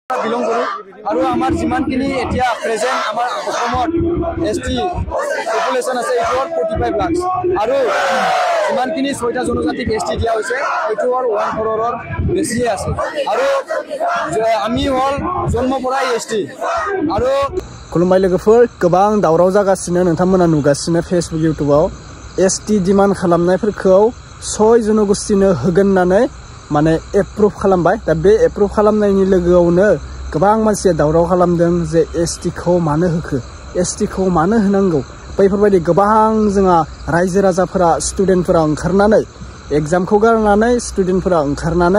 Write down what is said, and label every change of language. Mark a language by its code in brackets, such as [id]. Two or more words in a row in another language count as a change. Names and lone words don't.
[as] বিলং কৰো আৰু আমাৰ যিমানখিনি এতিয়া প্ৰেজেন্ট আমাৰ অসমত এছটি পপুলেশ্যন আছে এইটোৰ 45 লাখ আৰু যিমানখিনি 6টা জনজাতিক এছটি দিয়া হৈছে এইটোৰ 1 crore বেছিয়ে আছে আৰু আমি হল জন্ম পৰাই এছটি আৰু [brx] खुलुमबाय लोगोफोर गोबां दावराव जागासिनो नोंथांमोना नुगासिनो फेसबुक इउट्युबाव एसटी डिमान्ड खालामनायफोरखौ 6 जनगोष्ठीनो होगोन होननानै माने एप्रुभ खालामबाय दा बे एप्रुभ खालामनायनि लोगोआवनो गोबां मानसिया दावराव खालामदों जे एसटी खौ मानो होखो एसटी खौ मानो होनांगौ बैफोरबायदि गोबां जोंहा रायजो राजाफोरा स्टुडेन्टफोरा ओंखारनानै एग्जामखौ गारनानै स्टुडेन्टफोरा ओंखारनानै